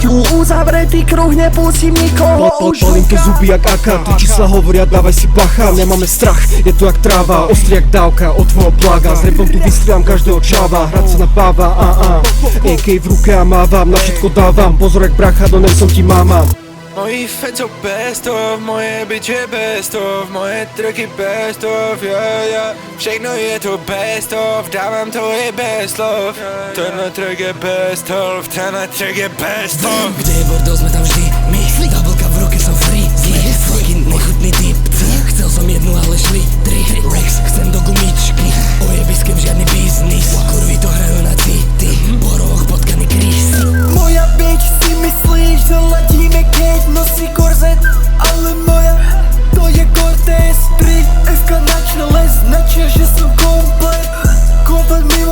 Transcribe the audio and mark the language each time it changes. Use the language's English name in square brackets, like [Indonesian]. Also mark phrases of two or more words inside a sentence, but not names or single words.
[Slovak] Uzavretý kruh, nepustím nikoho už Polím to zuby jak AK, tu čísla hovoria dávaj si bacha. Nemáme strach, je to jak tráva, ostrý jak dávka od tvojho plaga. S repom tu vystriam každého čáva, hrať sa napáva, AK v ruke a mávam, na všetko dávam. Pozor jak bracha, do som ti máma. [Czech] Moji fans jsou [English] best of, [Czech] moje bitch je [English] best of, [Czech] moje tracky [English] best of, yeah. [Czech] Všechno je to [English] best of, [Czech] dávám to je [English] best love. [Czech] Tenhle track je [English] best of, [Czech] tenhle track je [English] best of. [Slovak] Kde je bordel, sme tam vždy my, doubleka v ruke som free, zlý, fucking nechutný typ. Chcel som jednu, ale šli 3 Rex, chcem do gumičky, ojebiskem žiadny biznis. Kurvy to hrajú na city, po rohoch potkaný Chris. Moja bitch si myslíš, že letíme keď nosí korzet, ale moja to je Cortez 3 FK na čele, značia, že som komplet mimo.